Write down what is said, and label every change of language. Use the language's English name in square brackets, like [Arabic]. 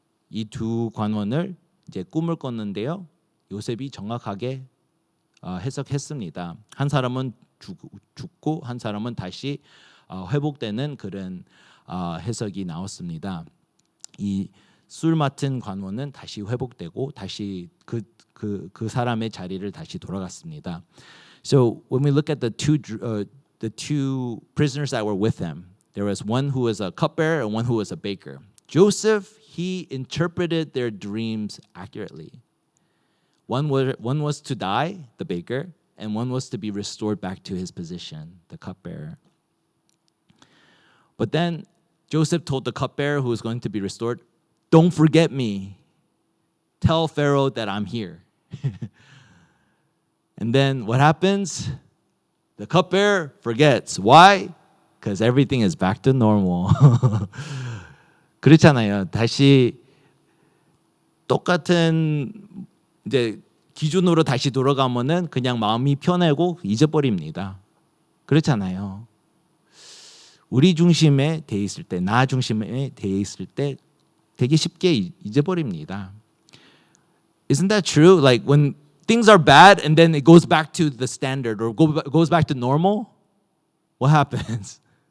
[Korean] 이 두 관원을 이제 꿈을 꿨는데요. 요셉이 정확하게 해석했습니다. 한 사람은 죽고 한 사람은 다시 회복되는 그런 해석이 나왔습니다. 이 술 맡은 관원은 다시 회복되고 다시 그 사람의 자리를 다시 돌아갔습니다. [English] So when we look at the two prisoners that were with him, there was one who was a cupbearer and one who was a baker. Joseph, he interpreted their dreams accurately. One was to die, the baker, and one was to be restored back to his position, the cupbearer. But then Joseph told the cupbearer who was going to be restored, "Don't forget me. Tell Pharaoh that I'm here." And then what happens? The cupbearer forgets. Why? Because everything is back to normal. [Korean] 그렇잖아요. 다시 똑같은 이제 기준으로 다시 돌아가면은 그냥 마음이 편하고 잊어버립니다. 그렇잖아요. 우리 중심에 돼 있을 때, 나 중심에 돼 있을 때 되게 쉽게 잊어버립니다. [English] Isn't that true? Like when things are bad and then it goes back to the standard or goes back to normal, what happens?